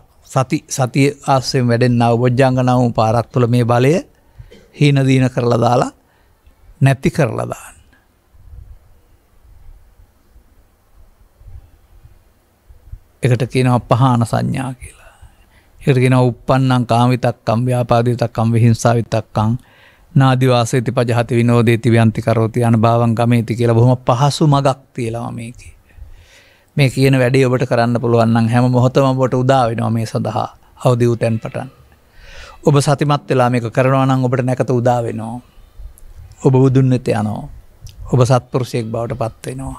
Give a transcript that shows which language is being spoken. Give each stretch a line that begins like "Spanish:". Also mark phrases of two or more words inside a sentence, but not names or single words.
Sinhala: සතිය ආශ්‍රයෙන් වැඩෙන්නා වූ බොජ්ජංග නම් වූ පාරක් තුළ මේ බලය හීන දීන කරලා දාලා නැති කරලා දාන්න. එකට කියනවා පහාන සංඥා කියලා. ඒකට කියනවා
Pali: uppannam කාමිතක්කම් ව්‍යාපාදිතක්කම් විහිංසාවිතක්කම් නාදිවාසේති පජහති විනෝදේති ව්‍යන්ති කරෝති අනභවං ගමේති
Sinhala: කියලා බොහොම පහසු මගක් තියලා මේකේ. මේ කියන වැඩේ ඔබට කරන්න පුළුවන් නම් හැම මොහොතම ඔබට උදා වෙනවා මේ සඳහා අවදි වූ තැන් පටන්. ඔබ සතිමත් වෙලා මේක කරනවා නම් ඔබට නැකත උදා වෙනවා. ඔබ බුදුන් වෙත යනවා. ඔබ සත්පුරුෂයෙක් බවට පත් වෙනවා.